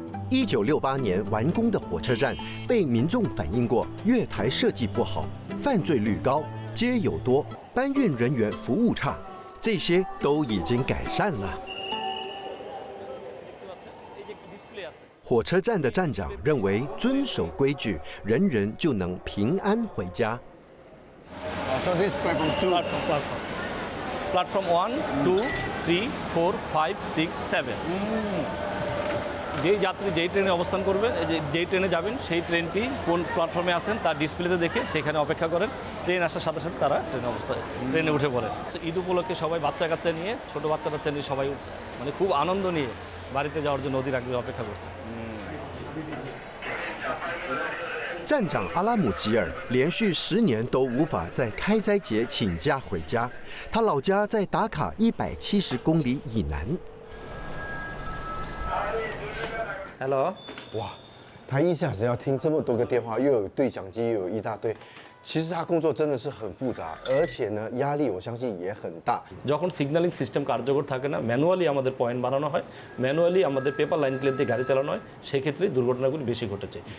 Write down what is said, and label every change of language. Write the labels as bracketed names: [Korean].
[Chinese] 1968年完工的火车站被民众反映过月台设计不好、犯罪率高、街友多、搬运人员服务差，这些都已经改善了。火车站的站长认为，遵守规矩，人人就能平安回家。 [English] So this platform 2. [Bangla] Platform 1, 2, 3, 4, 5, 6, 7 যেই যাত্রী যেই ট্রেনে অবস্থান করবেন, যেই ট্রেনে যাবেন সেই ট্রেনটি কোন প্ল্যাটফর্মে আছেন তার ডিসপ্লেতে দেখে সেখানে অপেক্ষা করেন। ট্রেন আসার সাথে সাথে তারা ট্রেনে উঠে পড়েন। ঈদ উপলক্ষে সবাই বাচ্চা কাচ্চা নিয়ে, ছোট বাচ্চা কাচ্চা নিয়ে সবাই মানে খুব আনন্দ নিয়ে বাড়িতে যাওয়ার জন্য নদীর আগে অপেক্ষা করছে। [Chinese] 站长阿拉姆吉尔连续10年都无法在开斋节请假回家，他老家在达卡170公里以南。 [English] Hello， [Chinese] 哇，他一下子要听这么多个电话，又有对讲机，又有一大堆。其实他工作真的是很复杂，而且呢，压力我相信也很大。 [Bangla] যখন সিগন্যালিং সিস্টেম কার্যকর থাকে না, ম্যানুয়ালি আমাদের পয়েন্ট বানানো হয়, ম্যানুয়ালি আমাদের পেপার লাইন ক্লিয়ার দিয়ে গাড়ি চালানো হয়, সেই ক্ষেত্রে দুর্ঘটনাগুলি বেশি ঘটেছে।